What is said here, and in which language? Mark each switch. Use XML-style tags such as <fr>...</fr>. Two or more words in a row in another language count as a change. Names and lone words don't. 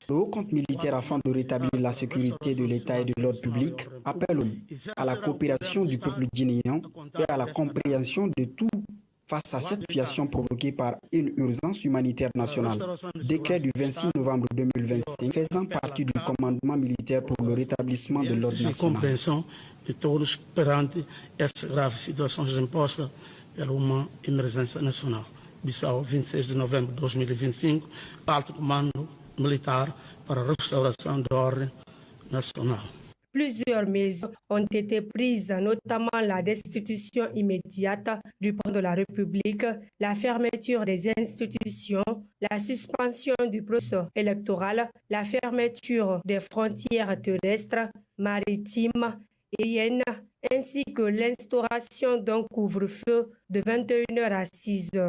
<fr>Le haut compte militaire, afin de rétablir la sécurité de l'État et de l'ordre public, appelle à la coopération du peuple guinéen et à la compréhension de tout face à cette situation provoquée par une urgence humanitaire nationale. Décret du 26 novembre 2025 faisant partie du commandement militaire pour le rétablissement de l'ordre national.</fr> <pt>Compreensão de todos perante essa grave situação imposta pela uma emergência nacional. Bissau, 26 de novembro de 2025, Alto Comando Militar para a Restauração da Ordem Nacional.</pt> <fr>Plusieurs mesures ont été prises, notamment la destitution immédiate du président de la République, la fermeture des institutions, la suspension du processus électoral, la fermeture des frontières terrestres, maritimes, aériennes, ainsi que l'instauration d'un couvre-feu de 21h à 6h.</fr>